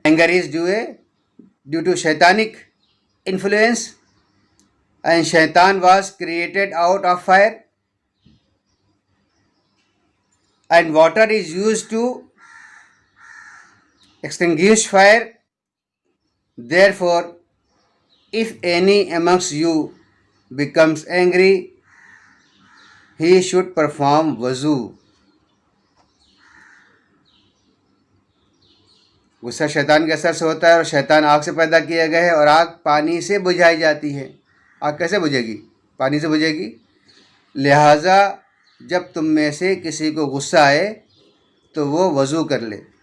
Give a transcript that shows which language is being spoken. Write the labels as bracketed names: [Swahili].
[English] Anger is due to شیطانک influence and شیطان was created out of fire and water is used to extinguish fire. Therefore, if any amongst you becomes angry, he should perform wuzu. [Urdu] غصہ شیطان کے اثر سے ہوتا ہے، اور شیطان آگ سے پیدا کیا گیا ہے، اور آگ پانی سے بجھائی جاتی ہے. آگ کیسے بجھے گی؟ پانی سے بجھے گی. لہٰذا جب تم میں سے کسی کو غصہ آئے تو وہ وضو کر لے.